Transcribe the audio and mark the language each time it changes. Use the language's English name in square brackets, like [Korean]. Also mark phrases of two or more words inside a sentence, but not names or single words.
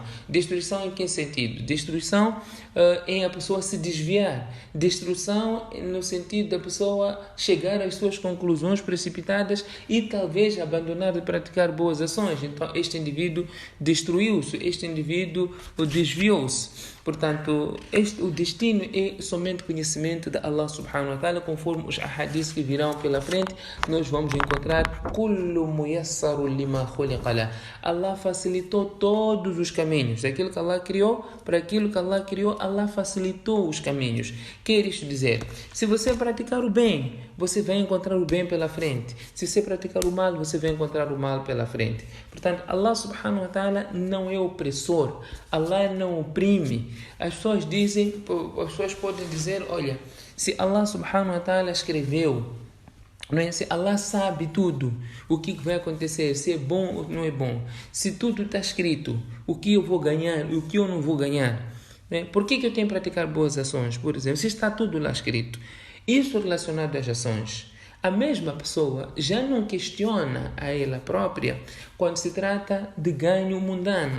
[Portuguese] Destruição em que sentido? Destruição em a pessoa se desviar. Destruição no sentido da pessoa chegar às suas conclusões precipitadas e talvez abandonar de praticar boas ações. Então este indivíduo destruiu-se, este indivíduo desviou-se. Portanto, o destino é somente conhecimento de Allah [Arabic] سبحانه وتعالى, [Portuguese] conforme os ahadiths que virão pela frente, nós vamos encontrar [Arabic] كل ميسر لما خلق له. [Portuguese] Allah facilitou todos os caminhos. Aquilo que Allah criou, para aquilo que Allah criou, Allah facilitou os caminhos. Quer isto dizer, se você praticar o bem, você vai encontrar o bem pela frente. Se você praticar o mal, você vai encontrar o mal pela frente. Portanto, Allah [Arabic] سبحانه وتعالى [Portuguese] não é opressor. Allah não oprime. As pessoas podem dizer, olha, se Allah [Arabic] سبحانه وتعالى [Portuguese] escreveu, não é? Se Allah sabe tudo, o que vai acontecer, se é bom ou não é bom, se tudo está escrito, o que eu vou ganhar e o que eu não vou ganhar, não é? Por que eu tenho que praticar boas ações, por exemplo, se está tudo lá escrito? Isso relacionado às ações. A mesma pessoa já não questiona a ela própria quando se trata de ganho mundano.